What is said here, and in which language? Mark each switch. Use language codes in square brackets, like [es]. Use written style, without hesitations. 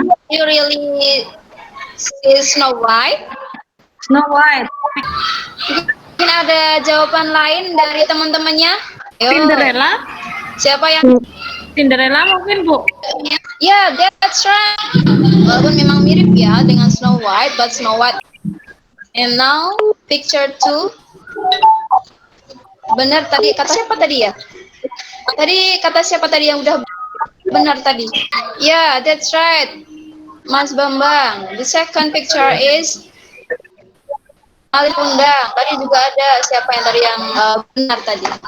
[en] You really see Snow White? Snow White. [id] Mungkin ada jawaban lain dari teman-temannya? Cinderella. Siapa yang? Cinderella mungkin, Bu. [en] Yeah, that's right. [id] Walaupun memang mirip ya dengan Snow White, but Snow White. [en] And now picture two. [id] Benar tadi kata siapa tadi ya? Tadi kata siapa tadi yang udah benar tadi? [en] Yeah, that's right, Mas Bambang. The second picture is Ali Undang. [id] Tadi juga ada siapa yang tadi yang benar tadi?